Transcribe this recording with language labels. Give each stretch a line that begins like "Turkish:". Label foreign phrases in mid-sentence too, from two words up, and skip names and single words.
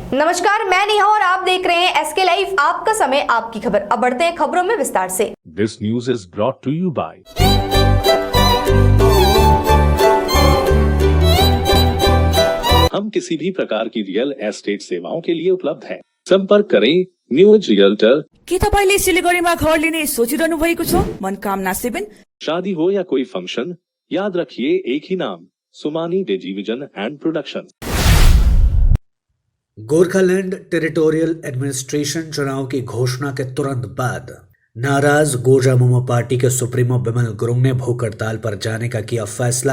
Hindi: नमस्कार, मैं नेहा और आप देख रहे हैं एसके लाइव, आपका समय आपकी खबर। अब बढ़ते हैं खबरों में विस्तार से।
English: This news is brought to you by
Hindi: हम किसी भी प्रकार की
English: real estate
Hindi: सेवाओं के लिए उपलब्ध हैं। संपर्क करें न्यूज रियल्टर।
Nepali: के तपाईले सिलिगुडीमा घर लिने सोचिरहनु भएको छ? मनकामना 7।
Hindi: शादी हो या कोई फंक्शन, याद रखिए एक ही नाम, सुमानी डिजीविजन एंड प्रोडक्शन। गोरखालैंड टेरिटोरियल एडमिनिस्ट्रेशन चुनाव की घोषणा के तुरंत बाद नाराज गोजामुमो पार्टी के सुप्रीमो बिमल गुरुंग ने भूख हड़ताल पर जाने का किया फैसला।